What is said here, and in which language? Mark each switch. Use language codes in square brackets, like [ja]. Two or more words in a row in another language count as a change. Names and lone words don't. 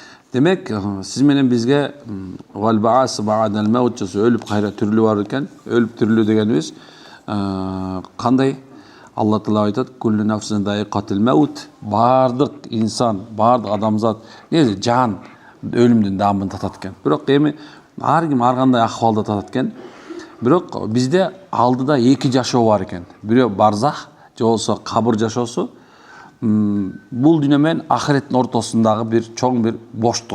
[ky] Демек, сиз менен бизге [ar] والبعث بعد الموت [ky] жаса өлүп кайра тирилүү бар экен. Өлүп тирилүү дегенибиз кандай? Алла Таала айтат: [ar] "كل نفس ذائقة الموت." [ky] Бардык инсан, бардык адамзат, жан өлүмдүн даамын татат экен. Бирок эми ар ким ар кандай акыбалда татат экен. Бирок бизде алдыда эки жашоо бар экен. Бирөө барзах, же болбосо кабыр жашоосу. Бул дүйнө менен ахиреттин ортосундагы бир чоң бир боштук.